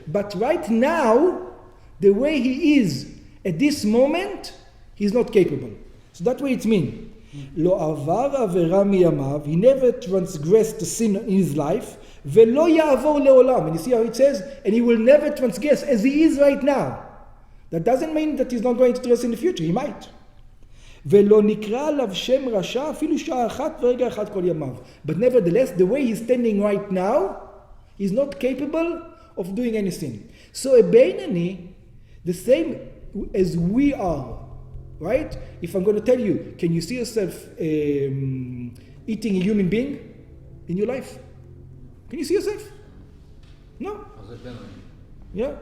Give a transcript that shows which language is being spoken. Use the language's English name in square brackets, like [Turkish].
[English] But right now, the way he is at this moment, he's not capable. So that's what it means. [Hebrew] לא עבר עבירה מימיו, [English] he never transgressed the sin in his life, [Hebrew] ולא יעבור לעולם. [English] And you see how it says, and he will never transgress as he is right now. That doesn't mean that he's not going to transgress in the future, he might. [Hebrew] ולא נקרא עליו שם רשע אפילו שעה אחת ורגע אחד כל ימיו. [English] But nevertheless, the way he's standing right now, he's not capable of doing anything. So a Beinani, the same as we are, right? If I'm going to tell you, can you see yourself eating a human being in your life? Can you see yourself? No. Yeah.